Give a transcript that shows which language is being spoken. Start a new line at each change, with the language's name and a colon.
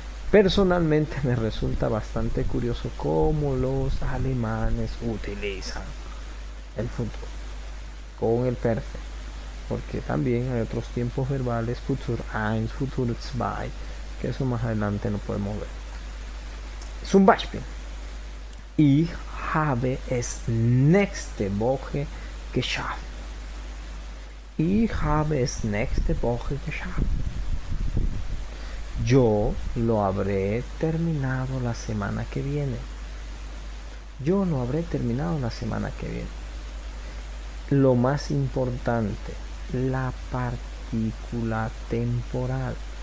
Spanish: Personalmente me resulta bastante curioso cómo los alemanes utilizan el futuro con el perfecto, porque también hay otros tiempos verbales, Futur 1, Futur 2, que eso más adelante no podemos ver.
German: Zum Beispiel. Ich habe es nächste Woche geschafft. Ich habe es nächste Woche geschafft.
Spanish: Yo lo habré terminado la semana que viene. Yo lo habré terminado la semana que viene. Lo más importante, la partícula temporal.